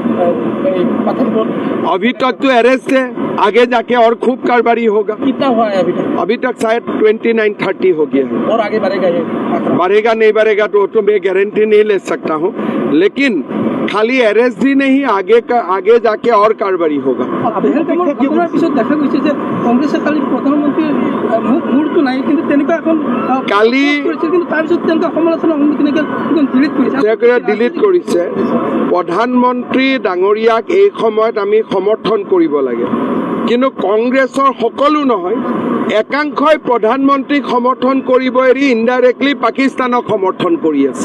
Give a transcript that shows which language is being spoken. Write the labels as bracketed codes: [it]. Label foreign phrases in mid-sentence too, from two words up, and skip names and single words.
[hi] अभी तक तो अरेस्ट है, आगे जाके और खूब कारोबारी होगा। कितना हुआ है अभी तक? अभी तक शायद 29-30 हो गया है। और आगे बढ़ेगा ये? बढ़ेगा नहीं बढ़ेगा तो मैं गारंटी नहीं ले सकता हूँ, लेकिन खाली अरेस्ट ही नहीं, आगे जाके और कारोबारी होगा। [as] কালি ডিলিট কৰিছে। প্ৰধানমন্ত্ৰী ডাঙৰীয়াক এই সময়ত আমি সমৰ্থন কৰিব লাগে, কিন্তু কংগ্ৰেছৰ সকলো নহয়, একাংশই প্ৰধানমন্ত্ৰীক সমৰ্থন কৰিব এৰি ইনডাইৰেক্টলি পাকিস্তানক সমৰ্থন কৰি আছে।